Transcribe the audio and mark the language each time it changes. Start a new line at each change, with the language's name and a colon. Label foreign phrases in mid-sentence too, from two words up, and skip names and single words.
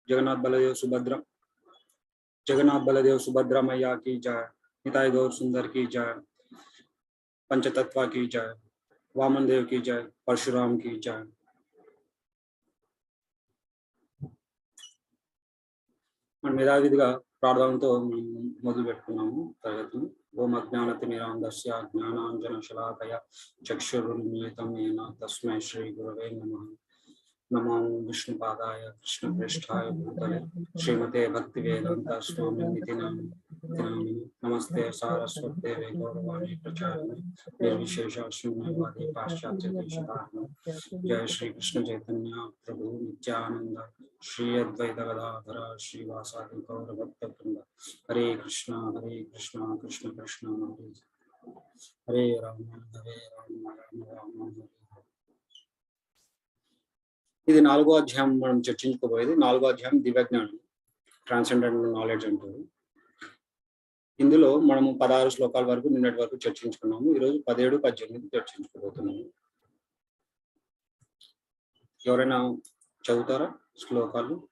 Hindi: जगन्नाथ बलदेव सुभद्रा मैया की जय। निताई गौर सुंदर की जय। पंचतत्व की जय। वामन देव की जय। परशुराम की जय।
Sanskrit: మనం యథావిధిగా ప్రార్థనతో మొదలు పెట్టుకున్నాము తరగతిని. ఓం అజ్ఞానతిమిరాంధస్య జ్ఞానాంజనశలాకయ చక్షురున్మిలితం येन తస్మై శ్రీ గురవే నమః. నమో విష్ణుపాదాయ కృష్ణప్రేష్ఠాయ భూతలే శ్రీమతే భక్తివేదాంత స్వామినితి నామిని. నమస్తే సారస్వతే గౌరవాణి ప్రచారిణి నిర్విశేష శూన్యవాది పాశ్చాత్య దేశతారిణి. జయ శ్రీ కృష్ణ చైతన్య ప్రభు నిత్యానంద श्री अद्वैत गदाधर श्रीवासादि गौर भक्तवृंद. हरे कृष्णा कृष्ण कृष्ण हरे राम राम राम हरे.
Telugu: ఇది 4వ అధ్యాయం మనం చర్చించుకోబోయేది. 4వ అధ్యాయం దివ్యజ్ఞానం,
English: transcendent knowledge
Telugu: అంటారు. ఇందులో మనము 16 శ్లోకాల వరకు నిన్నటి వరకు చర్చించుకున్నాము. ఈరోజు 17, 18 చర్చించుకోబోతున్నాము. ఎవరైనా చదువుతారా శ్లోకాలు?